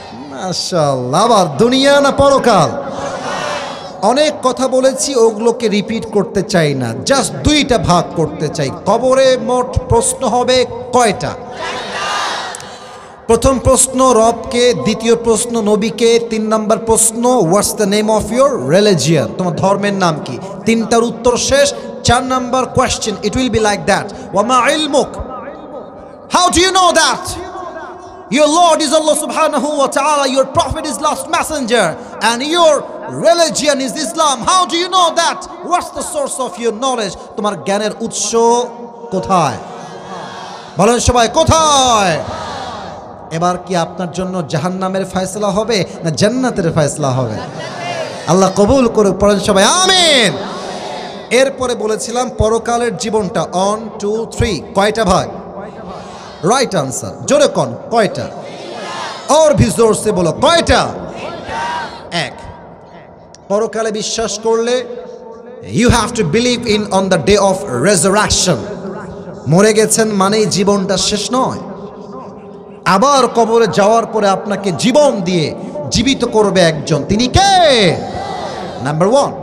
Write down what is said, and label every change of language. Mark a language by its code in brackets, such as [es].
[bn] মাশাআল্লাহ, আবার দুনিয়া না পরকাল? অনেক কথা বলেছি, ওগুলোকে রিপিট করতে চাই না, জাস্ট 2টা ভাগ করতে চাই। কবরে মোট প্রশ্ন হবে কয়টা? প্রথম প্রশ্ন রবকে, দ্বিতীয় প্রশ্ন নবীকে, 3 নম্বর প্রশ্ন [en] what's the name of your religion, [bn] তোমার ধর্মের নাম কি। 3টার উত্তর শেষ। [en] 4 নম্বর question, it will be like that, [ar] ওয়া মা ইলমুক, [en] How do you know that your Lord is Allah subhanahu wa ta'ala, your prophet is last messenger, and your religion is Islam. How do you know that? What's the source of your knowledge? [bn] তোমার জ্ঞানের উৎস কোথায়? বলেন সবাই কোথায়? এবার কি আপনার জন্য জাহান্নামের ফয়সালা হবে না জান্নাতের ফয়সালা হবে? আল্লাহ কবুল করুক। পড়েন সবাই আমিন। এরপরে বলেছিলাম পরকালের জীবনটা 1 2 3 কয়টা ভাগ? রাইট আনসার, জোরে কোন কয়টা? [hi] और भी जोर से बोलो কয়টা? [bn] 1। পরকালে বিশ্বাস করলে [en] You have to believe in on the day of resurrection. [bn] মরে গেছেন মানেই জীবনটা শেষ নয়। আবার কবরে যাওয়ার পরে আপনাকে জীবন দিয়ে জীবিত করবে একজন, তিনি কে? নাম্বার 1।